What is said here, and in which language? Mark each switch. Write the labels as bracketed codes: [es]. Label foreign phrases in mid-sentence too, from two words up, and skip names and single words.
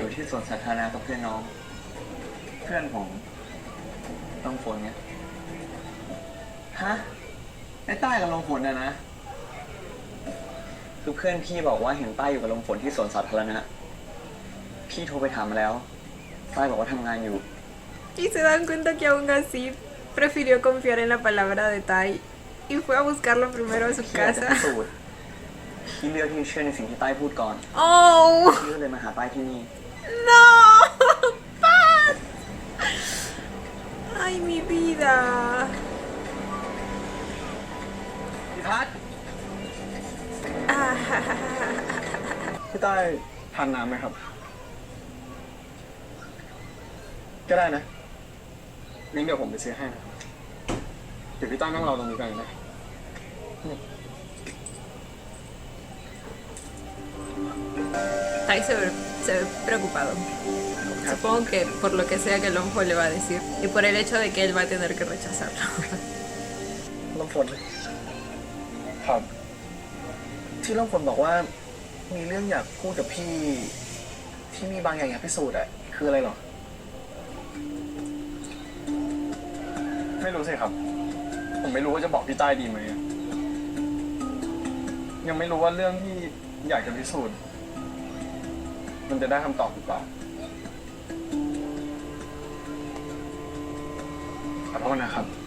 [th] ยู่ที่สวนสาธารณะกับเพื่อนน้อง เพื่อนผมต้องฝนไงฮะไอ้ใต้กับลงฝนนะคือเพื่อนพี่บอกว่าเห็นใต้อยู่กับลงฝนที่สวนสาธารณะพี่โทรไปถามมาแล้วใต้บอกว่าทำงานอยู่ [es] Y se dan cuenta que aún así prefirió confiar en la palabra de Tai y fue a buscarlo primero a su [th] พี่อยากจะ [es] casa. [th] พิสูจน์พี่เลือกที่จะเชื่อในสิ่งที่ใต้พูดก่อน [es] ¡Oh! [th] พี่ก็เลยมาหาใต้ที่นี่ [es] ¡No! ¡Paz! ¡Ay, mi vida! [th] พี่พัด [es] Ah, [th] พี่ใต้ทานน้ำไหมครับ ก็ได้นะ งั้นเดี๋ยวผมไปซื้อให้นะครับเดี๋ยวพี่ใต้นั่งรอตรงนี้กันนะ [es] Tai se ve preocupado. Supongo que por lo que sea que Lonfo le va a decir y por el hecho de que él va a tener que rechazarlo. [th] ลมฝน ครับ ที่ลมฝนบอกว่า มีเรื่องอยากพูดกับพี่ ที่มีบางอย่างอยากพิสูจน์อะคืออะไรหรอ ไม่รู้สิครับ ผมไม่รู้ว่าจะบอกพี่ใต้ดีไหมอะยังไม่รู้ว่าเรื่องที่อยากจะพิสูจน์มันจะได้คำตอบหรือเปล่าขอโทษนะครับ